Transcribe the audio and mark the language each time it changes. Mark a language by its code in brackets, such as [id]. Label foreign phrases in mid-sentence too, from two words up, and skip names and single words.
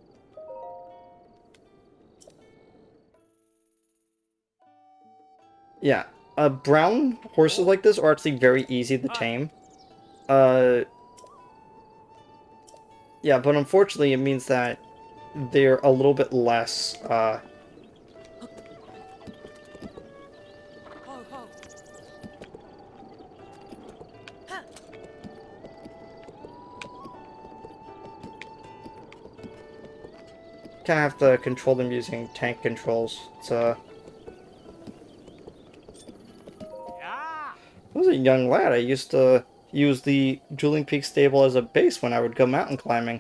[en] Yeah. Brown horses like this are actually very easy to Hi. tame. Yeah, but unfortunately it means that they're a little bit less, Ho, ho. Ha. kind of have to control them using tank controls. It's, Yeah. I was a young lad. I used to use the Julian Peak stable as a base when I would go mountain climbing.